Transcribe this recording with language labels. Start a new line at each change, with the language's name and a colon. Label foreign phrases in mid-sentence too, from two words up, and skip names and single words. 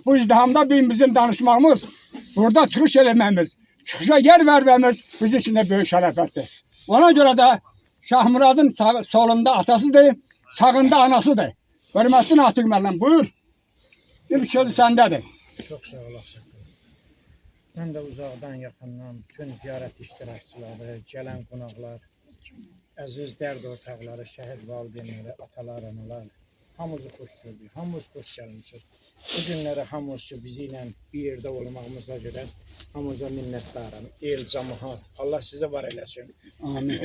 Azerbaijani: Bu izdihamda bizim danışmağımız, burada çıxış eləməmiz, çıxışa yer verməmiz
Turkish: bizim için de
Azerbaijani: böyük şərəfətdir. Ona görə də Şahmuradın solunda atasıdır, sağında anasıdır. Hörmətli Natiq müəllim, buyur. Bir sözü səndədir.
Turkish: Çok sağ olasın. Ben de uzaktan yakından bütün ziyaret iştirakçıları, gelen konaklar,
Azerbaijani: əziz dərd ortaqları, şəhid valideynləri, atalar, analar, hamımızı xoş gördük, hamımız xoş gəlmişiz. Bu günləri hamımız ki, bizi ilə bir yerdə olmağımıza görə hamımıza minnətdaram. El, cəmaət, Allah sizə var eləsin. Amin.